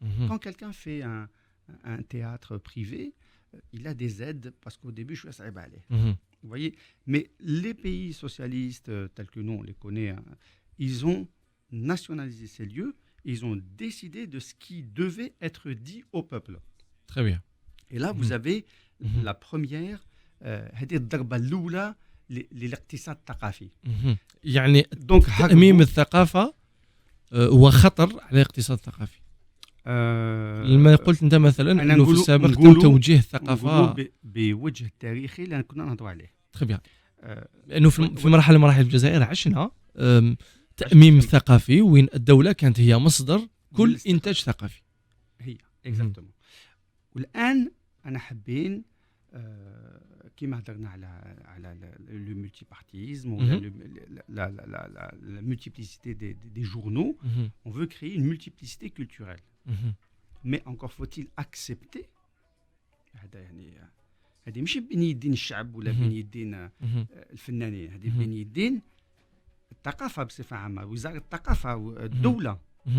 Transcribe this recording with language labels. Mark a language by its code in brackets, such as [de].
[fr] Quand quelqu'un fait un théâtre privé, il a des aides parce qu'au début, je suis à vous voyez, mais les pays socialistes tels que nous, on les connaît, hein, ils ont nationalisé ces lieux, ils ont décidé de ce qui devait être dit au peuple. Très bien. Et là, vous avez la première, [ar] هذه الضربة الأولى للاقتصاد الثقافي. يعني تأميم الثقافة هو خطر على الاقتصاد الثقافي. لما قلت انت مثلا انه في السابق تم توجيه الثقافه بوجه تاريخي لان كنا نهضروا عليه. [fr] تري بيان. [ar] لانه في مرحله من مراحل الجزائر عشنا تأميم ثقافي وين الدوله كانت هي مصدر كل انتاج ثقافي. [fr] هي اكزاكتومون. [ar] والان انا حابين كيما هضرنا على [fr] لو مولتي بارتيزم [ar] ولا [fr] la multiplicité des journaux, on veut créer une multiplicité culturelle. Mais encore faut-il accepter [ar] هذا يعني هذه ماشي بين يدين الشعب ولا بين يدين الفنانين، هذه بين يدين الثقافه بصفه عامه، وزاره الثقافه والدوله.